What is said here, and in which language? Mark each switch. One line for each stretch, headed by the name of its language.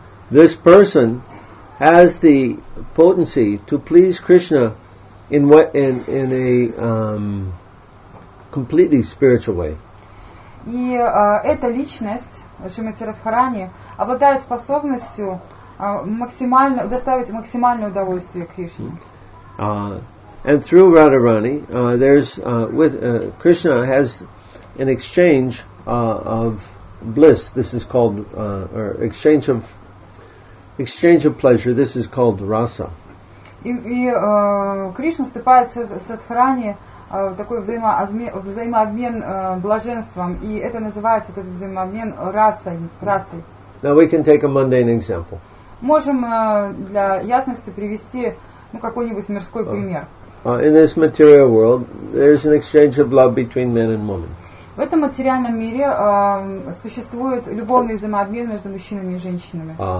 English: This person has the potency to please Krishna in a completely spiritual way.
Russian: И эта личность, Шримати Радхарани, обладает способностью доставить максимальное удовольствие Кришне.
English: And through Radharani, Krishna has an exchange of bliss. This is called, or exchange of pleasure. This is called rasa.
Russian: И Кришна вступает с Радхарани в такой взаимообмен блаженством, и это называется, этот взаимообмен расой.
English: Now we can take a mundane example.
Russian: Можем для ясности привести какой-нибудь мирской пример.
English: In this material world, there's an exchange of love between men and women.
Russian: В этом материальном мире существует любовный взаимообмен между мужчинами и женщинами.